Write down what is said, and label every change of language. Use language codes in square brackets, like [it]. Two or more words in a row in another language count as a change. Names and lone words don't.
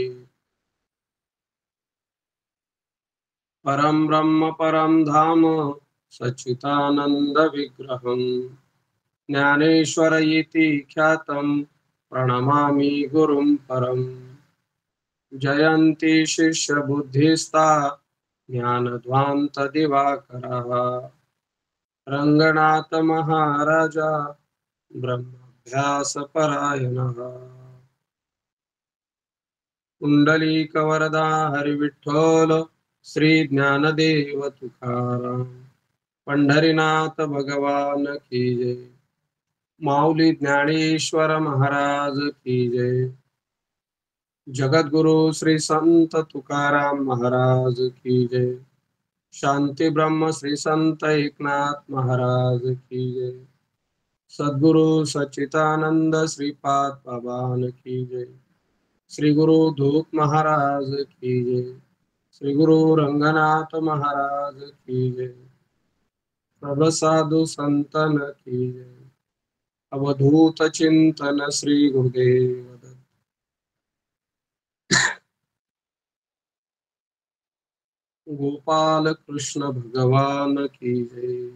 [sa] परं ब्रह्म परं धाम सच्चिदानन्दविग्रहम् ज्ञानेश्वर इति ख्यातं प्रणमामि गुरुं परम् जयन्ति शिष्यबुद्धिस्ता ज्ञानध्वान्तदिवाकरः रङ्गनाथ महाराजा ब्रह्माभ्यासपरायणः कुण्डलीकवरदा [hi] हरिविठ्ठल श्री ज्ञानदेव तुकाराम पंढरीनाथ भगवान की जय माऊली ज्ञानेश्वर महाराज की जय जगद्गुरु श्री संत तुकाराम महाराज की जय शांति ब्रह्म श्री संत एकनाथ महाराज की जय सद्गुरु सच्चिदानंद श्रीपाद बाबान की जय श्री गुरु धूप महाराज की जय श्री गुरु रंगनाथ महाराज की जय सब साधु संतन की जय अवधूत चिंतन श्री गुरुदेव दत्त। गोपाल कृष्ण भगवान की जय।